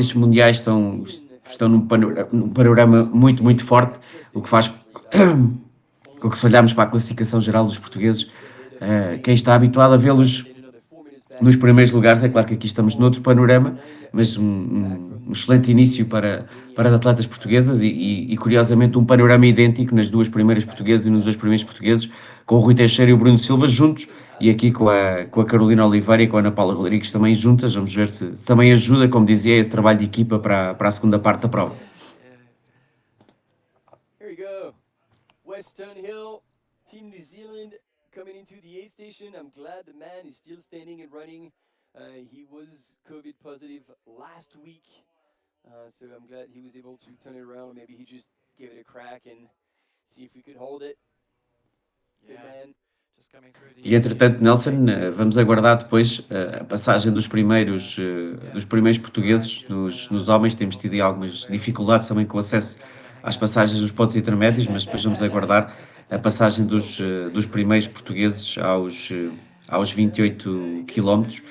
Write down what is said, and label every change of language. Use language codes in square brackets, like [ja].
[pt] Estes mundiais estão num panorama muito, muito forte, o que faz com que, se olharmos para a classificação geral dos portugueses, quem está habituado a vê-los nos primeiros lugares, é claro que aqui estamos noutro panorama, mas um excelente início para as atletas portuguesas, e curiosamente um panorama idêntico nas duas primeiras portuguesas e nos dois primeiros portugueses, com o Rui Teixeira e o Bruno Silva juntos, e aqui com a Carolina Oliveira e com a Ana Paula Rodrigues também juntas. Vamos ver se também ajuda, como dizia, esse trabalho de equipa para a segunda parte da prova. [en] Here we go. Western Hill, Team New Zealand coming into the aid station. I'm glad the man is still standing and running. He was COVID positive last week, so I'm glad he was able to turn it around. Maybe he just gave it a crack and see if we could hold it. Good man. [pt] E entretanto, Nelson, vamos aguardar depois a passagem dos primeiros portugueses nos homens. Temos tido algumas dificuldades também com o acesso às passagens dos pontos intermédios, mas depois vamos aguardar a passagem dos primeiros portugueses aos 28 km.